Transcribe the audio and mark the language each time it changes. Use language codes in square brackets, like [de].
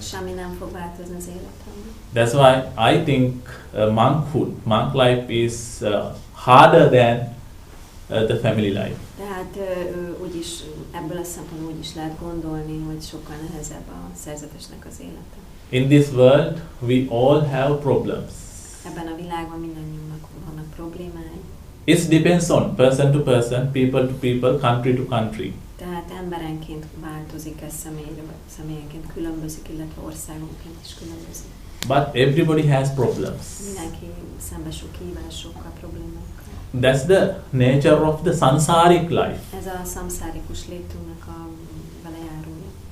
[hu] Semmi nem fog változni az életemben. [en] That's why I think monk life is harder than the family life. [hu] Tehát úgyis ebből a szempontból úgy is lehet gondolni, hogy sokkal nehezebb a szerzetesnek az élete. [en] In this world we all have problems. [hu] Ebben a világban mindannyiunknak vannak problémái. [en] It depends on person to person, people to people, country to country. [hu] Tehát emberenként változik ez személyenként különbözik, illetve országonként is különbözik. [en] But everybody has problems. [hu] Mindenki szembesül kihívásokkal, problémákkal. [en] That's the nature of the samsaric life. [hu] Ez a szamszárikus létünknek a velejárója.